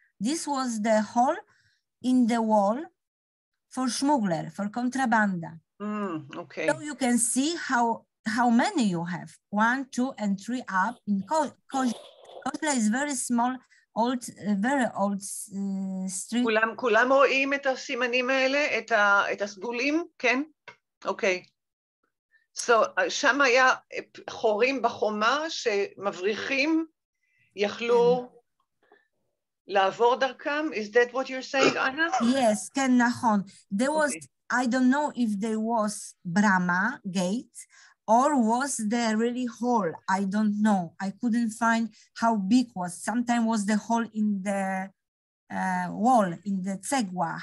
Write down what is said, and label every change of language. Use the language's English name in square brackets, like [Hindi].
[English] This was the hole in the wall for Schmuggler, for Contrabanda. Okay. So you can see how many you have. 1, 2, and 3 up. In Koźla is very small, very old street. [Hebrew] כולם רואים את הסימנים האלה, את הסגולים, כן? אוקיי. [English] So, [Hebrew] שם היה חורים בחומה שמבריחים יכלו לעבור דרכם? [English] Is that what you're saying, Anna? Yes, [Hebrew] כן, נכון. [English] There was, okay. I don't know if there was Brama gate or was there really hole. I don't know. I couldn't find how big was. Sometimes was the hole in the wall, in the cegła.